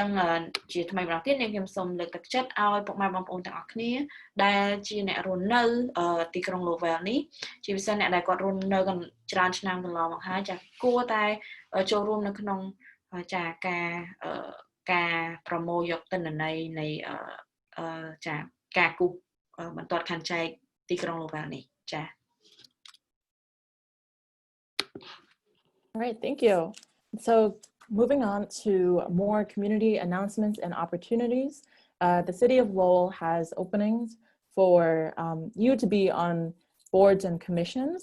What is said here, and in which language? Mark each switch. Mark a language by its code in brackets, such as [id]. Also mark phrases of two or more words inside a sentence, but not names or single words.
[km] ជាថ្មីម្ដងទៀតនាងខ្ញុំសូមលើកទឹកចិត្តឲ្យពុកម៉ែបងប្អូនទាំងអស់គ្នាដែលជាអ្នករស់នៅទីក្រុង Lowell នេះជាពិសេសអ្នកដែលគាត់រស់នៅច្រើនឆ្នាំកន្លងមកហើយគួរតែចូលរួមនៅក្នុងការប្រមូលយកទិន្នន័យនៃការគូបន្ទាត់ខណ្ឌចែកទីក្រុង Lowell នេះចា [en] All right, thank you. So moving on to more community announcements and opportunities, the City of Lowell has openings for you to be on boards and commissions.